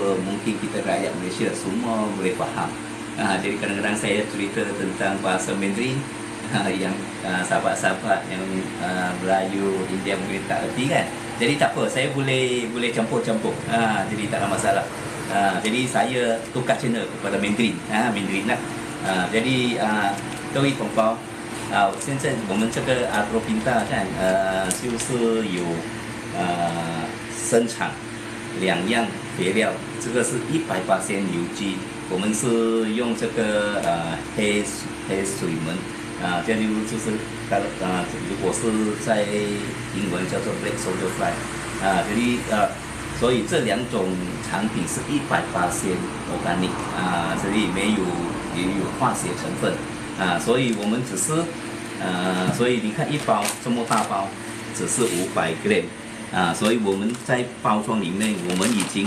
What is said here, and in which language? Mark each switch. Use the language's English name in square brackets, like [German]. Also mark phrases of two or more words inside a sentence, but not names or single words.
[Malay] Mungkin kita rakyat Malaysia semua boleh faham. Jadi kadang-kadang saya cerita tentang bahasa Mandarin yang sahabat-sahabat yang Melayu, India mungkin tak erti kan. Jadi tak apa, saya boleh campur-campur. Jadi tak ada masalah. Jadi saya tukar channel kepada Mandarin. Mandarin lah. Jadi [Chinese] 各位同胞，现在我们这个Agropinta kan 就是有生产2样肥料，这个是 100%有机，我们是用这个黑水门这就是如果是在英文叫做 [English] black soldier fly [Chinese] jadi 所以这2种产品是100% organic 所以也有化学成分所以我们只是所以你看一包这么大包只是500 gram 所以我们在包装里面我们已